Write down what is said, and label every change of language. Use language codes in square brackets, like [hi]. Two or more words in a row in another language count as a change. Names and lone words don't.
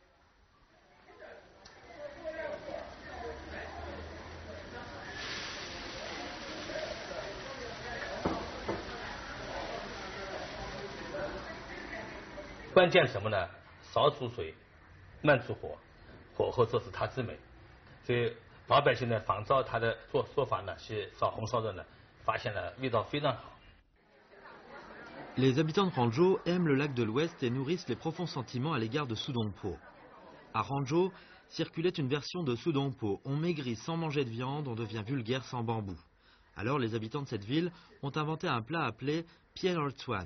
[zh] « 关键什么呢？少煮水，慢煮火，火候这是它之美。所以老百姓呢仿照他的做法呢，去烧红烧肉呢，发现了味道非常好。 [fr] Les habitants de Ranzhou aiment le lac de l'Ouest et nourrissent les profonds sentiments à l'égard de Sudongpo. À Ranzhou circulait une version de Sudongpo. On maigrit sans manger de viande, on devient vulgaire sans bambou. Alors les habitants de cette ville ont inventé un plat appelé Pierortuan.